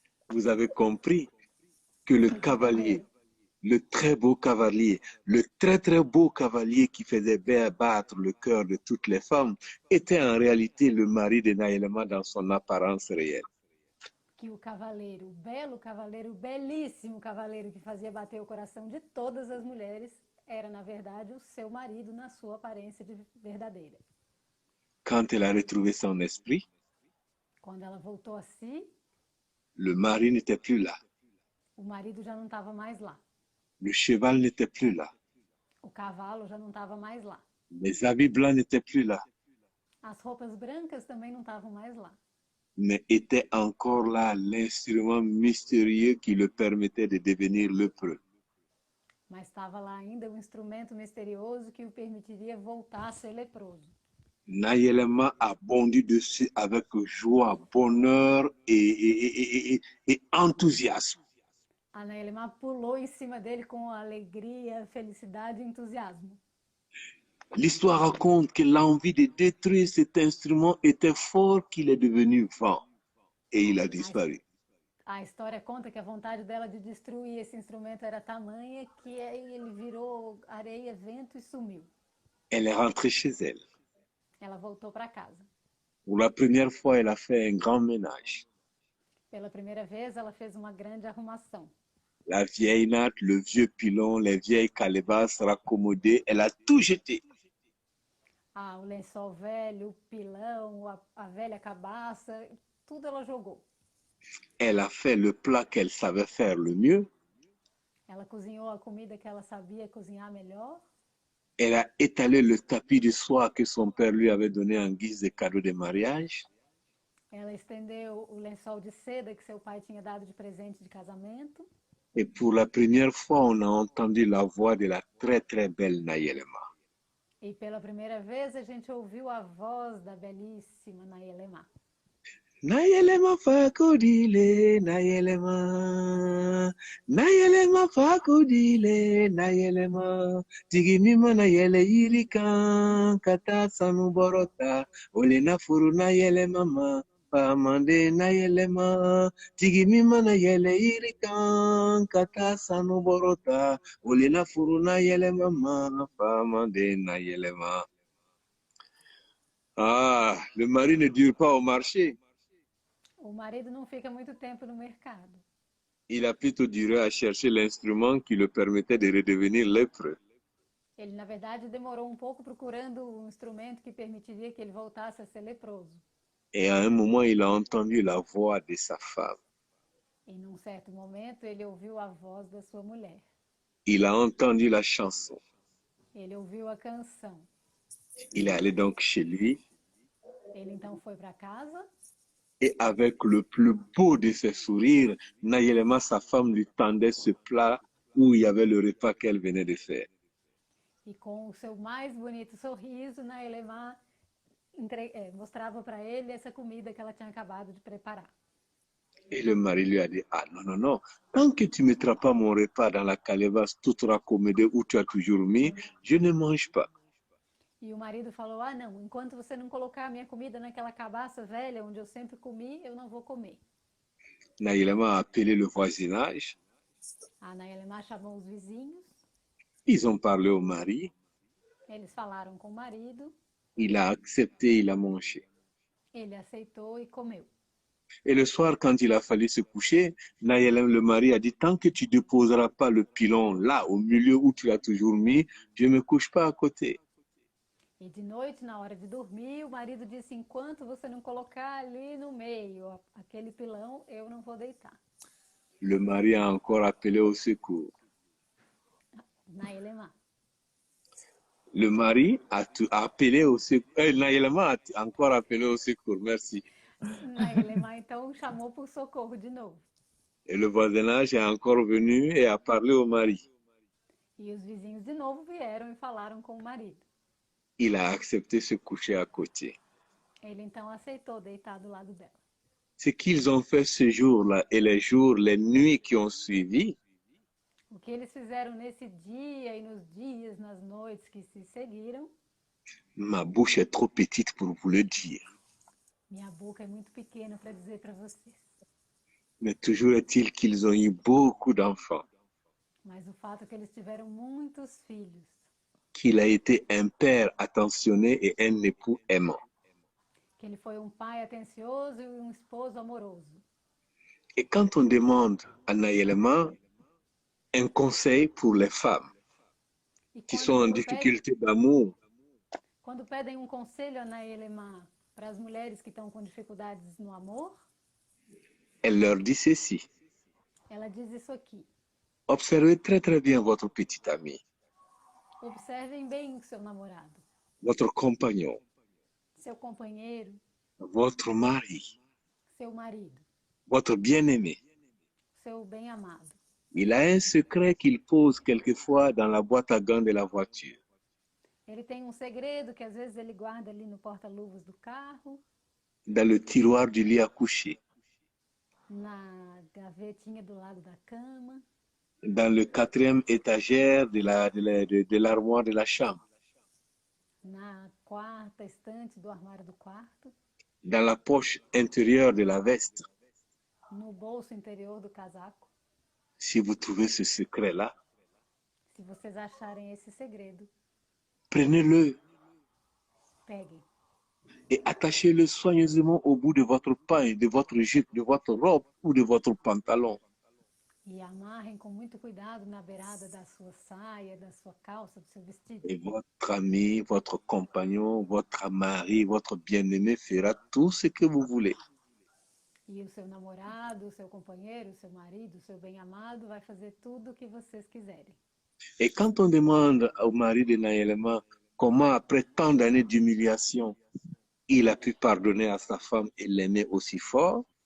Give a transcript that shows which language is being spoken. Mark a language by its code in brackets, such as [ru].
[fr] Vous avez compris que le cavalier, le très beau cavalier, le très très beau cavalier qui faisait battre le cœur de toutes les femmes était en réalité le mari de Nayelema dans son apparence réelle. [pt] Que o cavaleiro, o belo cavaleiro, o belíssimo cavaleiro que fazia bater o coração de todas as mulheres, era na verdade o seu marido na sua aparência de verdadeira. [fr] Quand elle a retrouvé son esprit, [pt] Quando ela voltou a si, [fr] le mari n'était plus là. [pt] o marido já não estava mais lá. [fr] Le cheval n'était plus là. [pt] O cavalo já não estava mais lá. [fr] Les habits blancs n'étaient plus là. [pt] As roupas brancas também não estavam mais lá. [fr] Mais était encore là l'instrument mystérieux qui le permettait de devenir lépreux. [pt] Mas estava lá ainda um instrumento misterioso que o permitiria voltar a ser leproso. [fr] Nayelema a bondi dessus avec joie, bonheur et enthousiasme. [pt] A Naelemá pulou em cima dele com alegria, felicidade e entusiasmo. [fr] L'histoire raconte que l'envie de détruire cet instrument était fort qu'il est devenu vent et il a disparu. [pt] A história conta que a vontade dela de destruir esse instrumento era tamanha que ele virou areia, vento e sumiu. [fr] Elle est rentrée chez elle. [pt] Ela voltou para casa. [fr] Pour la première fois, elle a fait un grand ménage. [pt] Pela primeira vez, ela fez uma grande arrumação. [fr] La vieille natte, le vieux pilon, les vieilles calebasses raccommodées, elle a tout jeté. [pt] Ah, o lençol velho, o pilão, a velha cabaça, tudo ela jogou. [fr] Elle a fait le plat qu'elle savait faire le mieux. [pt] Ela cozinhou a comida que ela sabia cozinhar melhor. [fr] Elle a étalé le tapis de soie que son père lui avait donné en guise de cadeau de mariage. [pt] Ela estendeu o lençol de seda que seu pai tinha dado de presente de casamento. [fr] Et pour la première fois, on a entendu la voix de la très très belle Nayelema. [pt] E pela primeira vez a gente ouviu a voz da belíssima Naelemá. Nayelema fakodile, Nayelema. Nayelema fakodile, Nayelema. Tigimima Nayele irikan, kata sanu borota. Olena furu Nayelema ma. Pamande Nayelema. Tigimima Nayele irikan, kata sanu borota. Olena furu Nayelema ma. Pamande Nayelema. [fr] Ah, le mari ne dure pas au marché. [pt] O marido não fica muito tempo no mercado. [fr] Il a plutôt duré à chercher l'instrument qui le permettait de redevenir lépreux. [pt] Ele, na verdade, demorou um pouco procurando um instrumento que permitiria que ele voltasse a ser leproso. [fr] Et à un moment, il a entendu la voix de sa femme. [pt] E num certo momento, ele ouviu a voz da sua mulher. [fr] Il a entendu la chanson. [pt] Ele ouviu a canção. [fr] Il est allé donc chez lui [pt] Ele então foi para casa [fr] et avec le plus beau de ses sourires, Nayelema, sa femme, lui tendait ce plat où il y avait le repas qu'elle venait de faire. [pt] e com o seu mais bonito sorriso, Naelemá mostrava para ele essa comida que ela tinha acabado de preparar. [fr] Et le mari lui a dit, ah non, non, non, tant que tu ne mettras pas mon repas dans la calebasse toute raccommodée où tu as toujours mis, je ne mange pas. [pt] E o marido falou, ah não, enquanto você não colocar a minha comida naquela cabaça velha onde eu sempre comi, eu não vou comer. [fr] Nayelema a appelé le voisinage. [pt] A Naelemá chamou os vizinhos, [fr] Ils ont parlé au mari. [pt] eles falaram com o marido, [fr] Il a accepté, il a mangé. [pt] ele aceitou e comeu. [fr] Et le soir, quand il a fallu se coucher, Nayelem, le mari, a dit, tant que tu ne déposeras pas le pilon là, au milieu où tu l'as toujours mis, je ne me couche pas à côté. [pt] E de noite, na hora de dormir, o marido disse, enquanto você não colocar ali no meio aquele pilão, eu não vou deitar. [fr] Le mari a encore appelé au secours. [pt] Naelemá. [fr] Le mari a appelé au secours. Nayelema a encore appelé au secours, merci. [pt] Naelemá então chamou por socorro de novo. [fr] Et le voisinage est encore venu et a parlé au mari. [pt] E os vizinhos de novo vieram e falaram com o marido. [fr] Il a accepté de se coucher à côté. [pt] Ele então aceitou deitar do lado dela. [fr] Ce qu'ils ont fait ce jour-là et les jours, les nuits qui ont suivi, [pt] O que eles fizeram nesse dia e nos dias, nas noites que se seguiram, [fr] ma bouche est trop petite pour vous le dire. [pt] minha boca é muito pequena para dizer para vocês. [fr] Mais toujours est-il qu'ils ont eu beaucoup d'enfants, [pt] Mas o fato é que eles tiveram muitos filhos. [fr] qu'il a été un père attentionné et un époux aimant. [pt] Que ele foi um pai atencioso e um esposo amoroso. [fr] Et quand on demande à Nayelema un conseil pour les femmes [pt] E [fr] qui sont en [pt] quando [fr] difficulté d'amour, [pt] quando pedem um conselho a Naelemá para as mulheres que estão com dificuldades no amor, [fr] elle leur dit ceci. [pt] ela diz isso aqui. [fr] Observez très très bien votre petit ami, [pt] Observem bem o seu namorado, [fr] votre compagnon, [pt] seu companheiro, [fr] votre mari, [pt] seu marido, [fr] votre bien-aimé, [pt] seu bem-amado, [fr] Il a un secret qu'il pose quelquefois dans la boîte à gants de la voiture. [pt] Ele tem um segredo que às vezes ele guarda ali no porta-luvas do carro, [fr] Dans le tiroir du lit à coucher, [pt] na gavetinha do lado da cama, [fr] dans le quatrième étagère de l'armoire de la chambre, [pt] na quarta estante do armário do quarto, [fr] dans la poche intérieure de la veste. [pt] no bolso interior do casaco. [fr] Si vous trouvez ce secret-là, [pt] Se vocês acharem esse segredo, [fr] prenez-le [pt] peguem [fr] et attachez-le soigneusement au bout de votre paille, de votre jupe, de votre robe ou de votre pantalon. [pt] e amarrem com muito cuidado na beirada da sua saia, da sua calça, do seu vestido. [fr] Et votre ami, votre compagnon, votre mari, votre bien-aimé fera tout ce que vous voulez. [pt] E o seu namorado, o seu companheiro, o seu marido, o seu bem-amado vai fazer tudo o que vocês quiserem. [fr] Et quand on demande au mari de Naëlema comment, après tant d'années d'humiliation, il a pu pardonner à sa femme et l'aimer aussi fort,